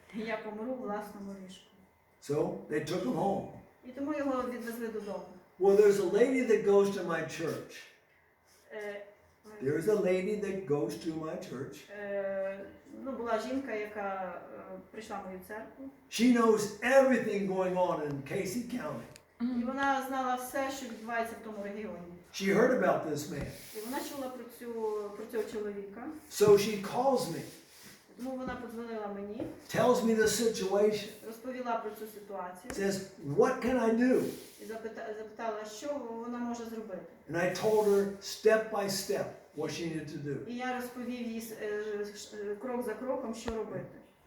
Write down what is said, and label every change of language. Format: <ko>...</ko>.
<uk>Я помру в власному ліжку.</uk> <en>So they took him home.</en> <uk>І тому його відвезли додому.</uk> <en>Well, there's a lady that goes to my church. There's a lady that goes to my church.</en> <uk>Була жінка, яка прийшла в мою церкву.</uk> <en>She knows everything going on in Casey County.</en> <uk>І вона знала все, що відбувається в тому регіоні.</uk> <en>She heard about this man.</en> <uk>І вона чула про цього чоловіка.</uk> <en>So she calls me,</en> <uk>Тому вона подзвонила мені,</uk> <en>tells me the situation,</en> <uk>розповіла про цю ситуацію</uk> <en>says, what can I do?</en> <uk>і запитала, що вона може зробити.</uk> <en>And I told her step by step what she needed to do.</en> <uk>І я розповів їй крок за кроком, що робити.</uk>